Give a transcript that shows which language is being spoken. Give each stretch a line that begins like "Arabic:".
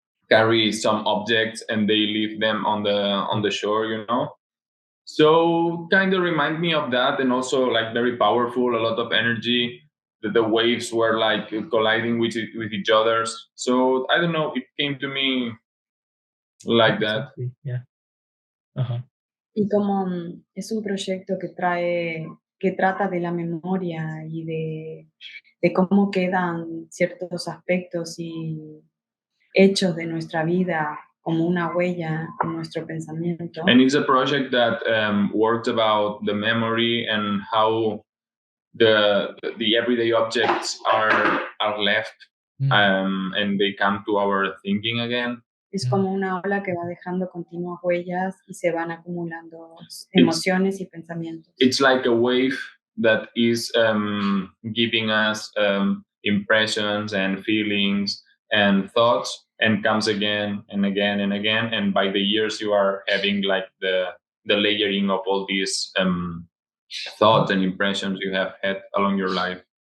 English: carry some objects and they leave them on the shore, So kind of remind me of that, and also like very powerful, a lot of energy. The waves were like colliding with each other. So I don't know, it came to me like that. Yeah.
Spanish: Y como es un proyecto que trata de la memoria y de cómo quedan ciertos aspectos y hechos de nuestra vida como una huella en nuestro pensamiento.
English: And it's a project that works about the memory and how the everyday objects are left and they come to our thinking again.
Spanish: Es como una ola que va dejando continuas huellas y se van acumulando emociones y pensamientos.
English: It's like a wave that is giving us impressions and feelings and thoughts, and comes again and again and again. And by the years, you are having like the layering of all these thoughts and impressions you have had along your life.